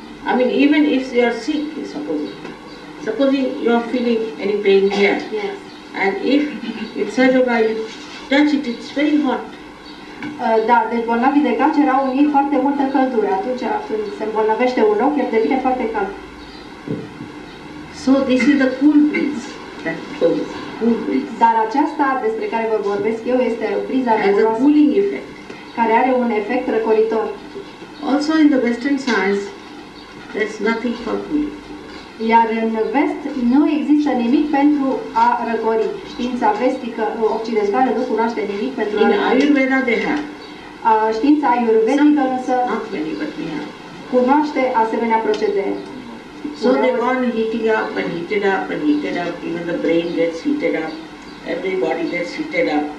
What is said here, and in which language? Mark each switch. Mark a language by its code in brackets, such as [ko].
[en] I mean, even if you are sick, supposing you are feeling any pain here, Yes. and if with Sahaja Yoga you touch it, it's very hot. [ro] Da, deci bolnavii de cancer au în ei foarte multă căldură. Atunci când se îmbolnăvește un loc, el devine foarte cald. [en] So this is the cool breeze that flows, cool breeze. [ro] Dar aceasta despre care vă vorbesc eu este briza [en] Has a [ro] răguroasă, [en] cooling effect. [ro] care are un efect răcoritor. [en] Also in the Western science, there's nothing for cooling. [ro] Iar în vest nu există nimic pentru a răcori. Știința vestică occidentală nu cunoaște nimic pentru a [en] In [ro] răcori. [en] Ayurveda they have. [ro] Știința ayurvedică însă [en] Not many, but we have. [ro] cunoaște asemenea procedee. [en] So they go on heating up and heated up and heated up. Even the brain gets heated up. Everybody gets heated up.